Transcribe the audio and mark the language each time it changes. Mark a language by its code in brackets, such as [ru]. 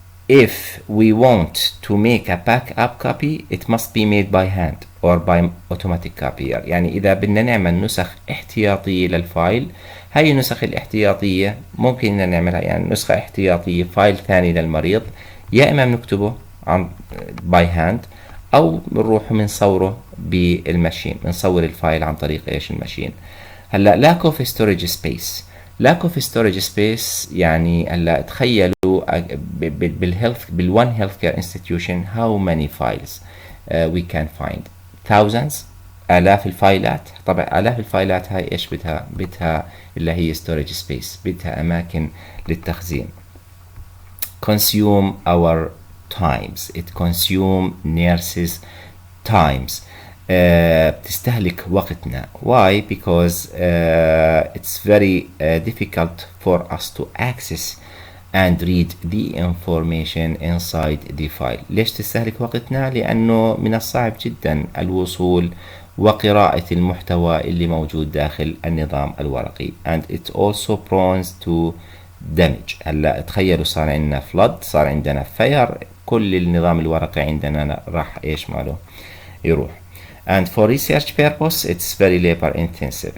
[en] if we want to make a backup copy it must be made by hand or by automatic copier. [ar] يعني إذا بدنا نعمل نسخ احتياطية للفايل، هاي النسخ الاحتياطية ممكن إن نعملها يعني نسخة احتياطية فايل ثاني للمريض، يا إما بنكتبه عن [en] by hand [ar] أو بنروح بنصوره بالماشين، بنصور الفايل عن طريق إيش الماشين. [en] هلا lack of storage space. lack of storage space [ar] يعني هلا تخيلوا [en] بالone healthcare institution how many files we can find. [ar] thousands، آلاف الفايلات. طبعا آلاف الفايلات هاي إيش بدها اللي هي storage space، بدها أماكن للتخزين. [en] consume our times. it consume nurses times. [ar] بتستهلك وقتنا. [en] why? because it's very difficult for us to access and read the information inside the file. [ar] ليش تستهلك وقتنا؟ لأنه من الصعب جدا الوصول وقراءة المحتوى اللي موجود داخل النظام الورقي. [en] and it also prone to damage. [ar] هلا تخيلوا صار عندنا flood، صار عندنا fire، كل النظام الورقي عندنا راح ايش ماله يروح. [en] and for research purpose it's very labor intensive.